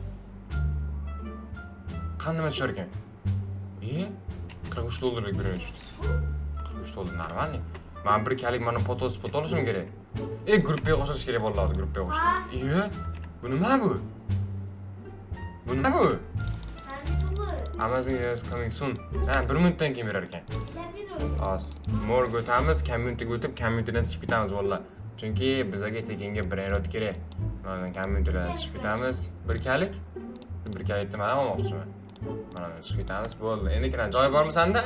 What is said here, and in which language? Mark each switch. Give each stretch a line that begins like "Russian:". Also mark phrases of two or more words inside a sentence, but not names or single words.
Uzbek: Qanday tushar ekan? $43 berish. $43 normalniy. Men bir kalik mana fotospot olishim kerak. Gruppaga qo'shish kerak bo'ldi hozir, gruppaga qo'shib. Bu nima bu? Bu nima bu?
English: Amazon is coming soon.
Uzbek: 1 minutdan keyin berar ekan. Hozir morga o'tamiz, community-ga o'tib, community-dan chiqib ketamiz bolalar. Chunki bizga tekinga brend kerak. Mana community-dan chiqib ketamiz. Bir kalik nima olmoqchiman. Mana chiqib ketamiz, bo'ldi. Endi kiran joy bormi senda?